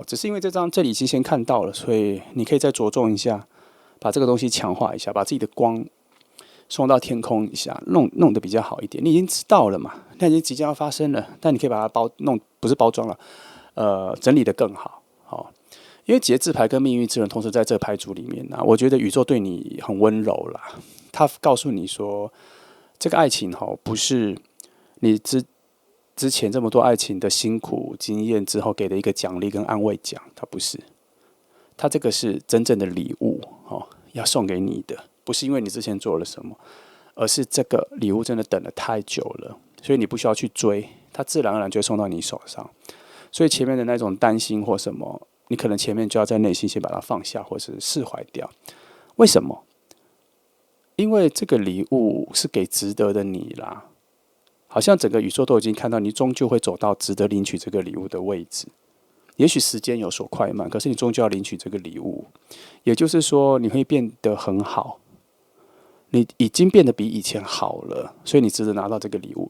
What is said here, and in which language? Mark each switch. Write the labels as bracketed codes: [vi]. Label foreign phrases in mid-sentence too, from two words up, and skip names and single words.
[zh] 只是因為這裡已經先看到了，所以你可以再着重一下，把這個東西強化一下，把自己的光送到天空一下，弄得比較好一點。你已經知道了嘛，那已經即將要發生了，但你可以把它不是包裝了，整理得更好。因為節制牌跟命運之輪同時在這個牌組裡面我覺得宇宙對你很溫柔啦。他告訴你說，這個愛情不是你之前這麼多愛情的辛苦經驗之後給的一個獎勵跟安慰獎，它不是。它這個是真正的禮物要送給你的，不是因為你之前做了什麼，而是這個禮物真的等了太久了，所以你不需要去追，它自然而然就會送到你手上。所以前面的那種擔心或什麼，你可能前面就要在內心先把它放下，或是釋懷掉。為什麼？因為這個禮物是給值得的你啦。好像整個宇宙都已經看到你終究會走到值得領取這個禮物的位置。也許時間有所快慢，可是你終究要領取這個禮物。也就是說，你會變得很好，你已經變得比以前好了，所以你值得拿到這個禮物。